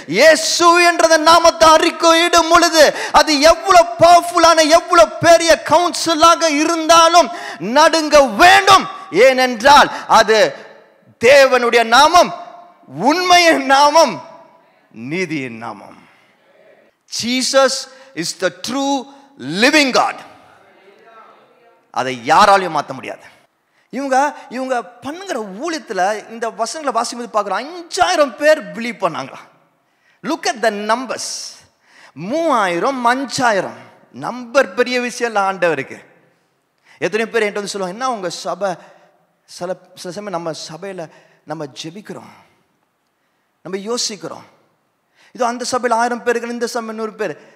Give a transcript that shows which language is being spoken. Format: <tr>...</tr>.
<ta>இயேசு என்றத நாமத்தை அறிக்கையிடும் பொழுது அது எவ்வளவு பவர்ஃபுல்லான, எவ்வளவு பெரிய கவுன்சிலாக இருந்தாலும் நடுங்க வேண்டும். ஏனென்றால் அது தேவனுடைய நாமம், உண்மையின் நாமம், நீதியின் நாமம்.</ta> <en>Jesus is the true living God.</en> <ta>அதை யாராலையும் மாற்ற முடியாது. இவங்க பண்ணுகிற ஊழியத்தில் இந்த வசனங்களை வாசிக்கும்போது பார்க்குறோம், 5000 பேர் பிலீவ் பண்ணாங்களா.</ta> <en>Look at the numbers.</en> <ta>3000, 5000 number பெரிய விஷயம் இல்லை ஆண்டவருக்கு. எத்தனை பேர் என்கிட்ட வந்து சொல்லுவாங்க, என்ன உங்க சபை சில சமயம் நம்ம சபையில் நம்ம ஜெபிக்கிறோம், நம்ம யோசிக்கிறோம், இதோ அந்த சபையில் 1000 பேர்கள், இந்த சபை 100 பேர்.</ta>